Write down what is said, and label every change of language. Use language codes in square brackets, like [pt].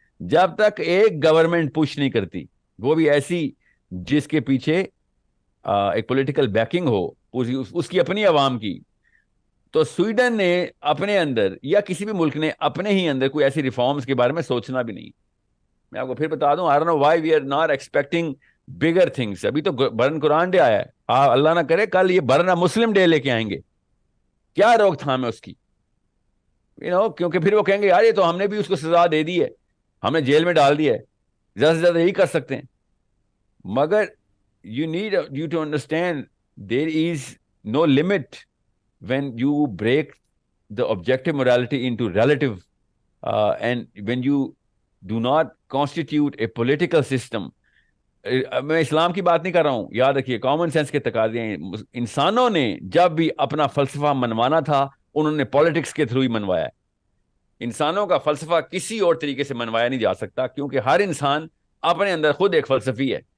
[ur] جب تک ایک گورنمنٹ پوش نہیں کرتی, وہ بھی ایسی جس کے پیچھے ایک پولیٹیکل بیکنگ ہو, اس کی اپنی عوام کی, تو سویڈن نے اپنے اندر یا کسی بھی ملک نے اپنے ہی اندر کوئی ایسی ریفارمز کے بارے میں سوچنا بھی نہیں. میں آپ کو پھر بتا دوں, [en] I don't know why we are not expecting bigger things. [ur] ابھی تو برن قرآن ڈے آیا ہے, اللہ نہ کرے کل یہ برن مسلم ڈے لے کے آئیں گے, کیا روک تھام ہے اس کی؟ کیونکہ پھر وہ کہیں گے یار یہ تو ہم نے بھی اس کو سزا دے دی ہے, ہم نے جیل میں ڈال دیا ہے, زیادہ سے زیادہ یہی کر سکتے ہیں. مگر [en] you need you to understand there is no limit when you break the objective morality into relative, and when you do not constitute a political system. [ur] میں اسلام کی بات نہیں کر رہا ہوں, یاد رکھیے کامن سینس کے تقاضے ہیں. انسانوں نے جب بھی اپنا فلسفہ منوانا تھا انہوں نے پالیٹکس کے تھرو ہی منوایا ہے. انسانوں کا فلسفہ کسی اور طریقے سے منوایا نہیں جا سکتا, کیونکہ ہر انسان اپنے اندر خود ایک فلسفی ہے.